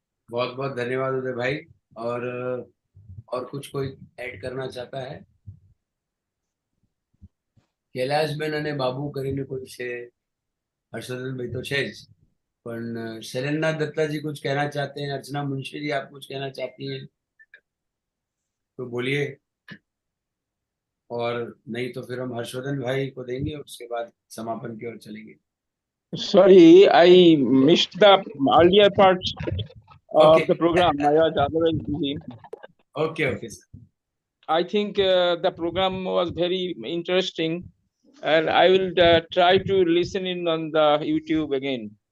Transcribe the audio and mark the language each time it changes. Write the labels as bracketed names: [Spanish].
[Hindi] बहुत बहुत धन्यवाद उदय भाई। और कुछ कोई ऐड करना चाहता है? [Gujarati] कैलाशबेन અને બાબુ કરીને કોઈ છે? [Hindi] हर्षवर्धन भाई तो [Gujarati] છે જ, પણ [Hindi] शैलेंद्रनाथ दत्ता जी कुछ कहना चाहते हैं। अर्चना मुंशी जी आप कुछ कहना चाहती हैं तो बोलिए, और नहीं तो फिर हम हर्षवर्धन भाई को देंगे और उसके बाद समापन की ओर चलेंगे। [English] Sorry, I missed the earlier parts of Okay. the program. I was otherwise busy. Okay, sir. I think the program was very interesting, and I will try to listen in on the YouTube again.